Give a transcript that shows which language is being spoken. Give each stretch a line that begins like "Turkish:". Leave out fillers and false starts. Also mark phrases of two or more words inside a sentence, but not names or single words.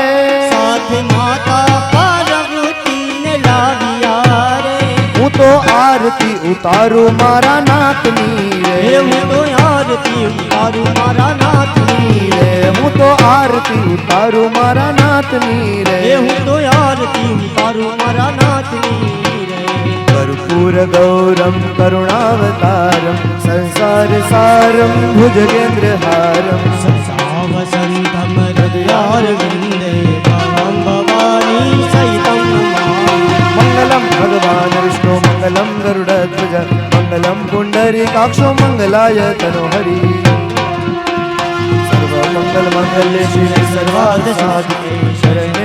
Gujarati: સાથે માતા પાર્વતીને લાવ્યા રે. હું તો આરતી ઉતારું મારા નાથની હે રે. હું તો આરતી ઉતારું મારા નાથની રે. હું તો આરતી ઉતારું મારા નાથની હે રે. હું તો આરતી ઉતારું મારા નાથની રે.
Sanskrit: कर्पूर गौरम करुणावतारम संसार सारम भुजगेन्द्रहारम वसंतम हृदयारविंदे भवं भवानी सहितं नमामि. मंगलम भगवान विष्णु मंगलम गरुड़ध्वज मंगलम पुंडरीकाक्षो मंगलाय तनोहरि सर्वमंगल मंगल्ये शिवे सर्वार्थ साधिके शरण्ये